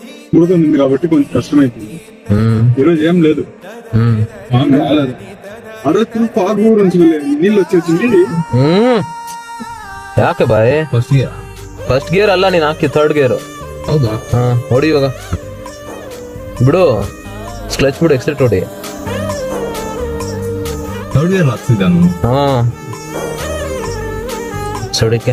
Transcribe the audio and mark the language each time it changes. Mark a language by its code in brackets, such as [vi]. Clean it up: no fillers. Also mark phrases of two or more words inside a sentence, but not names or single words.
[te] ఉంది కాబట్టి కొంచెం కష్టమైంది. ఈరోజు ఏం లేదు. అరకు ఫాగ్ నుంచి నీళ్ళు వచ్చేసింది. [kn] ಯಾಕೆ ಬಾಯ್ [en] first gear [kn] ಅಲ್ಲ ನೀನ್ ಹಾಕಿ [en] third gear. [kn] ಹೌದಾ? ಹೊಡಿ ಇವಾಗ ಬಿಡು, ಕ್ಲಚ್ ಬಿಡು, ಎಕ್ಸೆಟ್ ಹೊಡಿ. [en] third gear [kn] ಹಾಕ್ಸಿದ್ದ. ಸಡಿಕೆ